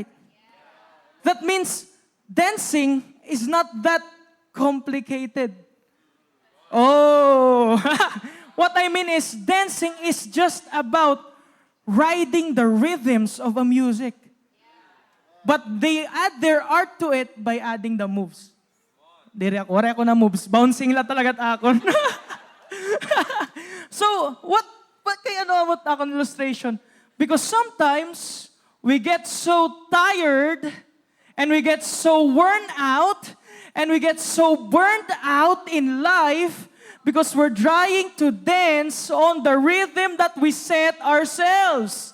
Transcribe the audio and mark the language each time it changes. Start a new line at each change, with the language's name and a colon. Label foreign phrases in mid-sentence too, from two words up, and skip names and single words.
English: That means dancing is not that complicated. Oh, what I mean is dancing is just about riding the rhythms of a music. But they add their art to it by adding the moves.
Waray: Wala ako na moves. Bouncing la talaga akon.
English: So, what
Waray: kaya ano
English: about akong illustration? Because sometimes we get so tired and we get so worn out and we get so burned out in life because we're trying to dance on the rhythm that we set ourselves.